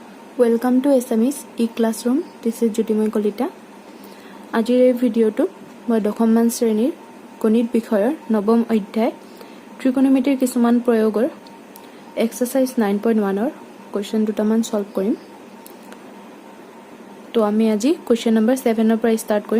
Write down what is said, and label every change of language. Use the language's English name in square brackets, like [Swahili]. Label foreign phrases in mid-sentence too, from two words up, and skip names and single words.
[English] Welcome to SME's e-classroom. This is Jyotimoy Kolita. [Assamese] আজিৰ এই ভিডিঅ'টো মই দশমমান শ্ৰেণীৰ গণিত বিষয়ৰ নৱম অধ্যায় ত্ৰিকোণমিতিৰ কিছুমান প্ৰয়োগৰ এক্সাৰসাইজ 9.1 ৰ কোৱেশ্চন দুটামান সলভ কৰিম। তো আমি আজি [English] question number [Assamese] 7 ৰ পৰা ষ্টাৰ্ট কৰিম।